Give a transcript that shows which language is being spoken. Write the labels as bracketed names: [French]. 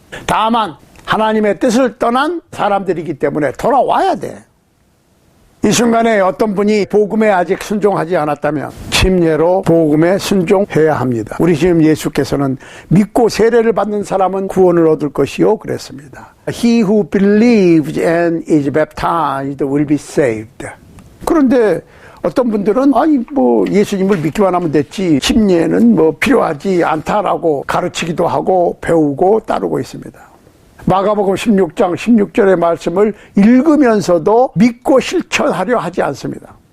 [Korean] 다만 하나님의 뜻을 떠난 사람들이기 때문에 돌아와야 돼. 이 순간에 어떤 분이 복음에 아직 순종하지 않았다면 침례로 복음에 순종해야 합니다. 우리 주님 예수께서는 믿고 세례를 받는 사람은 구원을 얻을 것이요 그랬습니다. [English] He who believes and is baptized will be saved. [Korean] 그런데 어떤 분들은 예수님을 믿기만 하면 됐지 침례는 필요하지 않다라고 가르치기도 하고 배우고 따르고 있습니다. 마가복음 16장 16절의 말씀을 읽으면서도 믿고 실천하려 하지 않습니다.